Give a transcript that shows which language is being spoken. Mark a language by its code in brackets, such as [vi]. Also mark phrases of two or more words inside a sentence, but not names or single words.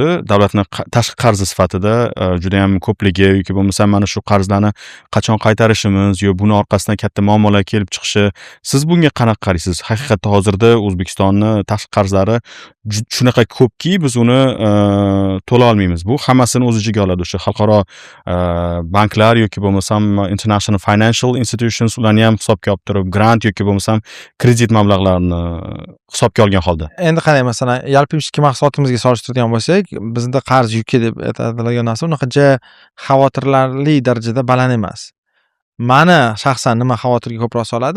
[uz] Davlatni tashqi qarzi sifatida juda ham ko'pligi yoki bo'lmasa mana shu qarzlarni qachon qaytarishimiz yo buni orqasidan katta muammolar kelib chiqishi. Siz bunga qanaqa qaraysiz? Haqiqatda hozirda O'zbekistonni tashqi qarzlari shunaqa ko'pki, biz uni to'la olmaymiz. Bu hammasini o'z ichiga oladi. O'sha xalqaro banklar yoki bo'lmasam [en] international financial institutions [uz] ularni ham hisobga olib turib, grant yoki bo'lmasam kredit mablag'larini hisobga olgan holda. Endi qarang, masalan, yalpi mahsulotimizga solishtiradigan bo'lsak, bizda qarz yuki deb aytiladigan narsa unaqa xavotirlarli darajada baland emas. Mani shaxsan nima xavotirga ko'proq soladi?